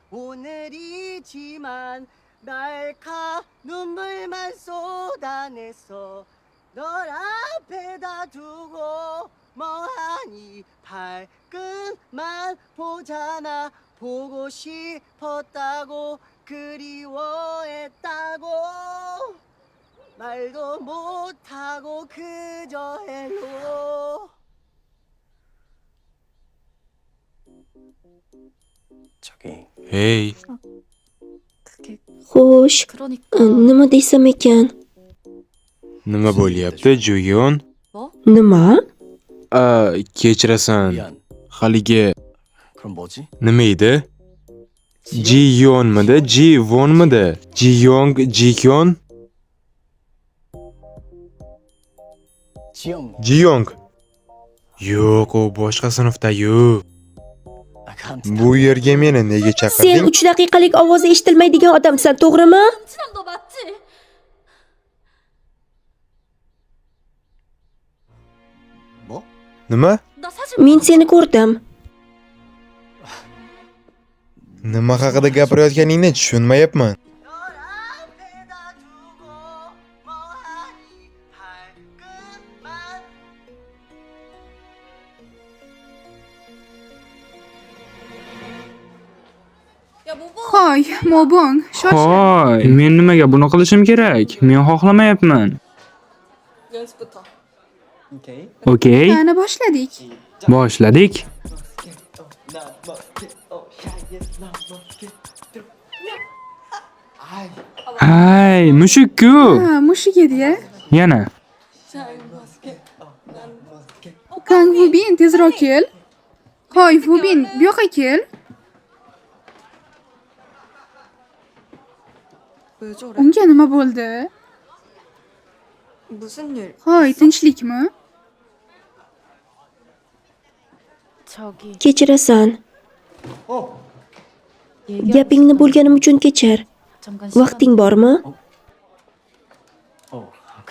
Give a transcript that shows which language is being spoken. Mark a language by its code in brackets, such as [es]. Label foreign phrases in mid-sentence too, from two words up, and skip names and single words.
[ko] 오늘이지만 날카 눈물만 쏟아냈어 널 앞에다 두고 멍하니 발끝만 보잖아 보고 싶었다고 그리워했다고 말도 못하고 그저 헬로 Hey, 그게 [uz] xo'sh, [ko] 그러니까 [uz] nima desam ekan? nima bo'lyapti, Juyon? Nima? Kechirasan. Haligi [ko] 그럼 뭐지? [uz] nima edi? Jiyonmidi, Jivonmidi? Jiyong, Jikyon? 지영 Jiyong. Yo'q, u boshqa sinfda-yu. Bu yerga meni nega Sen chaqirding? 3 daqiqalik ovozi eshitilmaydigan odamsan, to'g'rimi? [ko] 친한 너 맞지? 뭐? [uz] Nima? [ko] 나 사실 [uz] Men seni ko'rdim. Nima haqida gapirayotganingni tushunmayapman. [ko] 널 앞에다 두고 멍하니 발끝만 [uz] Hoy, Mobong, shosh. Hoy, men nimaga buni qilishim kerak? Men xohlamayapman. [ko] 연습부터. [uz] Okey, Qani boshladik. boshladik. Hay, mushuk-ku. Ha, mushuk edi-ya. Yana. Kang Vubin, tezroq kel. Hoy, Vubin, bu yoqqa kel. [ko] 왜 저래? [uz] Unga nima bo'ldi? [ko] 무슨 일? [uz] Hoy, tinchlikmi? [ko] 저기 [uz] Kechirasan. Gapingni bo'lganim uchun kechir. [ko] 잠깐 [uz] Vaqting bormi?